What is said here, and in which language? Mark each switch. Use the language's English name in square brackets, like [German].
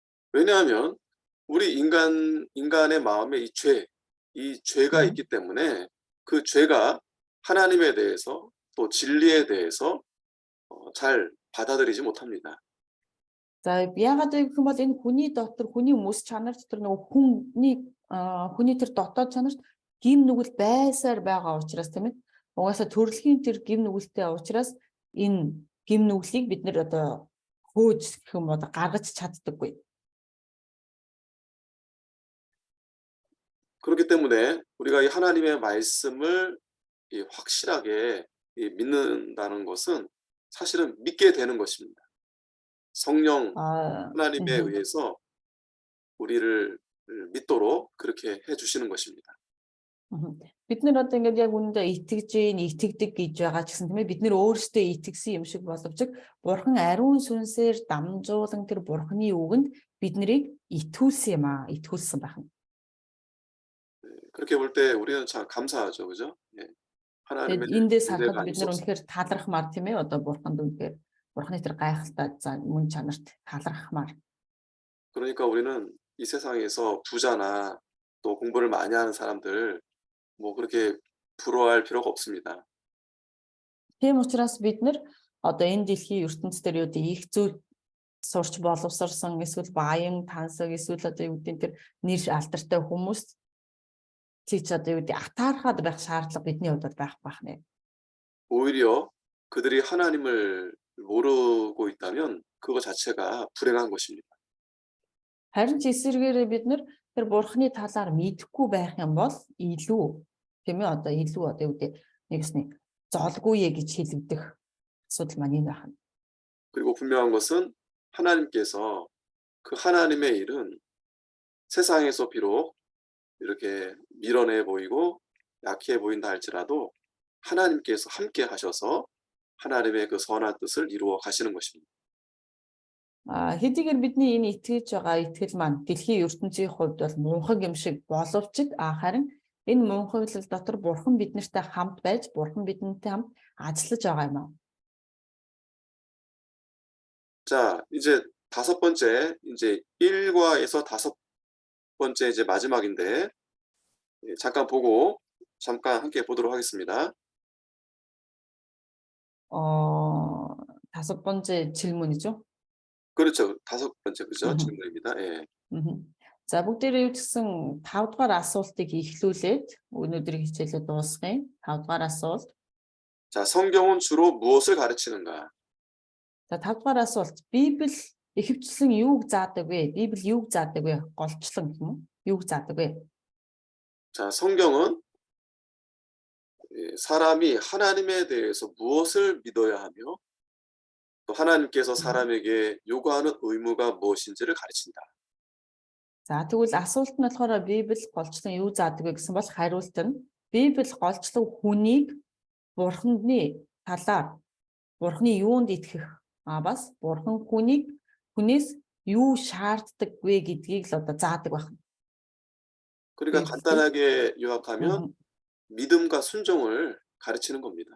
[Korean] 왜냐하면 우리 인간의 마음에 이 죄, 이 죄가 네. 있기 때문에 그 죄가 하나님에 대해서 또 진리에 대해서 잘 받아들이지 못합니다. [Mongolian] За яагаад вэ гэх юм бол энэ хүний дотор хүний мөс чанар дотор нөгөө хүний тэр дотоод чанарт гим нүгэл байсаар байгаа учраас тийм ээ. Угаасаа төрөлхийн тэр гим нүгэлтэй учраас энэ гим нүглийг бид нэр одоо хөөж гэх юм одоо гаргаж чаддаггүй. [Korean] 그렇기 때문에 우리가 이 하나님의 말씀을 확실하게 믿는다는 것은 사실은 믿게 되는 것입니다. 성령 아, 하나님에 의해서 우리를 믿도록 그렇게 해주시는 것입니다. [Mongolian] бид нар одоо ингээд яг үүндээ итгэдэг гэж байгаа ч гэсэн тийм ээ бид нар өөрсдөө итгэсэн юм шиг боловч бурхан ариун сүнсээр дамжуулан тэр бурханы үгэнд бид нарыг итгүүлсэн юм аа, итгүүлсэн байна. [Korean] 그렇게 볼 때 우리는 참 감사하죠, 그죠? 예. 하나님의 [Mongolian] Эндээс [Korean] 은혜가 [Mongolian] харахад бид нар үнэхээр талархмаар тийм ээ одоо бурханд үнэхээр бурханы тэр гайхалтай за мөн чанарт талархмаар. [Korean] 그러니까 우리는 이 세상에서 부자나 또 공부를 많이 하는 사람들 뭐 그렇게 부러워할 필요가 없습니다. [Mongolian] Тийм учраас бид нар одоо энэ дэлхийн ертөнцийн дээр юу гэдэг их зүйл сурч боловсрсан эсвэл баян тансаг эсвэл одоо юу гэдэг тэр нэр алдартай хүмүүс тийч одоо юу гэдэг атаархаад байх шаардлага бидний хувьд байх нэ. [Korean] 오히려 그들이 하나님을 모르고 있다면 그거 자체가 불행한 것입니다. [Mongolian] Харин ч эсвэргээрээ бид нар тэр бурхны талаар мэдэхгүй байх юм бол илүү тийм ээ одоо илүү одоо юу гэдэг нэгсний золгүй гэж хэлэгдэх асуудал маань энэ байна. [Korean] 그리고 분명한 것은 하나님께서 그 하나님의 일은 세상에서 비록 이렇게 밀어내 보이고 약해 보인다 할지라도 하나님께서 함께 하셔서 하나님의 그 선한 뜻을 이루어 가시는 것입니다. [Mongolian] Хэдийгээр бидний энэ итгэж байгаа итгэл маань дэлхийн ертөнцийн хувьд бол мунхаг юм шиг боловч харин энэ мунхаглал дотор бурхан биднэртэй хамт байж бурхан бидэнтэй хамт ажиллаж байгаа юм аа. [Korean] 자, 이제 다섯 번째, 이제 1과에서 다섯 번째 이제 마지막인데 잠깐 보고 잠깐 함께 보도록 하겠습니다. 다섯 번째 질문이죠? 그렇죠. 다섯 번째 그죠? 질문입니다. 예. [Mongolian] За бүгдээрээ юу гэсэн 5 дугаар асуултыг эхлүүлээд өнөөдрийн хичээлээ дуусгая. 5 дугаар асуулт. [Korean] 자, 성경은 주로 무엇을 가르치는가? [Mongolian] За 5 дугаар асуулт. Библи ихэвчлэн юуг заадаг вэ? Библи юуг заадаг вэ? Голчлон гэх юм уу? Юуг заадаг вэ? [Korean] 자, 성경은 사람이 하나님에 대해서 무엇을 믿어야 하며 또 하나님께서 사람에게 요구하는 의무가 무엇인지를 가르친다. [Mongolian] За тэгвэл асуулт нь болохоор Библи голчлон юу заадаг вэ гэсэн бол хариулт нь Библи голчлон хүнийг бурханы талаар бурханы юунд итгэх бас бурхан хүнээс юу шаарддаг вэ гэдгийг л одоо заадаг байна. [Korean] 그러니까 간단하게 요약하면 믿음과 순종을 가르치는 겁니다.